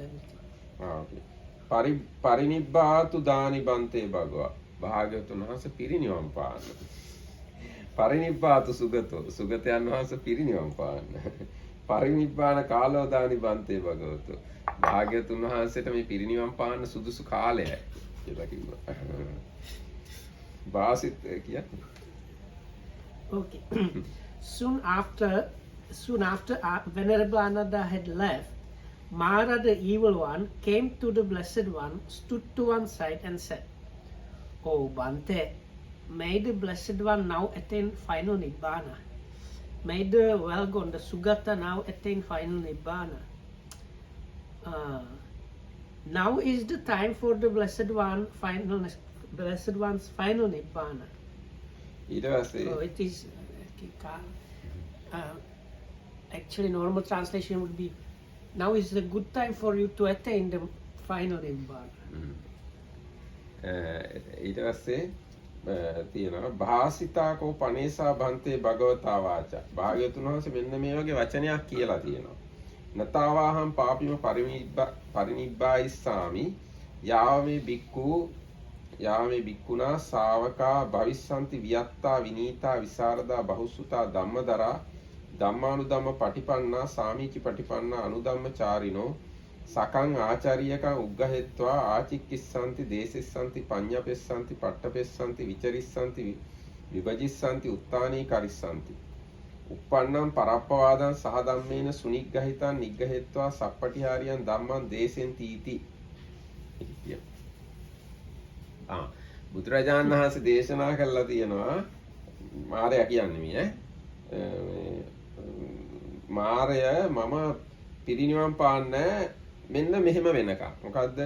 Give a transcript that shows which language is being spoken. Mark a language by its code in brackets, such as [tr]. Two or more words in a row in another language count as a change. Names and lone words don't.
[pi] okay. පරිනිබ්බාතු දානි බන්තේ භගවා. [si] භාග්‍යවතුන් වහන්සේ පිරිනිවන් පාන්න. [pi] පරිනිබ්බාතු සුගතෝ. [si] සුගතයන් වහන්සේ පිරිනිවන් පාන්න. [pi] පරිනිබ්බාන කාලෝ දානි බන්තේ භගවතෝ. [si] භාග්‍යවතුන් වහන්සේට මේ පිරිනිවන් පාන්න සුදුසු කාලයයි කියලා කිව්වා. වාසිත කියන්නේ. Okay. [en] Soon after Venerable Ananda had left, Mara the evil one came to the Blessed One, stood to one side and said, "Oh Bante, may the Blessed One now attain final Nibbana. May the well-gone, the Sugata, now attain final Nibbana. Now is the time for the Blessed One's final Nibbana." [si] ඊට පස්සේ [en] So it is actually normal translation would be, now is the good time for you to attain the final Nibbana. [si] ඊට පස්සේ තියෙනවා [pi] භාසිතාකෝ පනේසා බන්තේ භගවතා වාචා. [si] භාග්‍යවතුන් වහන්සේ මෙන්න මේ වගේ වචනයක් කියලා තියෙනවා. [pi] නතාවාහම් පාපිම පරිනිබ්බායිස්සාමි යාවේ බික්කුණා ශාවකා භවිස්සන්ති වියත්තා විනීතා විසරදා බහුසුතා ධම්මදරා ධම්මානුධම්ම පටිපන්නා සාමීචි පටිපන්නා අනුධම්මචාරිනෝ සකං ආචාරියකං උග්ගහෙත්වා ආචික්කිස්සන්ති දේසිස්සන්ති පඤ්ඤපෙස්සන්ති පට්ඨපෙස්සන්ති විචරිස්සන්ති විභජිස්සන්ති උත්තානී කරිස්සන්ති uppannam parappawadan sahadhammena sunigghahitan niggahetva sappatihariyan dhamman desenti iti. [si] බුදුරජාණන් වහන්සේ දේශනා කළා තියෙනවා මාරයා කියන්නේ මේ මාරය මම පිරිනිවන් පාන්නේ මෙන්න මෙහෙම වෙනකම්. මොකද්ද?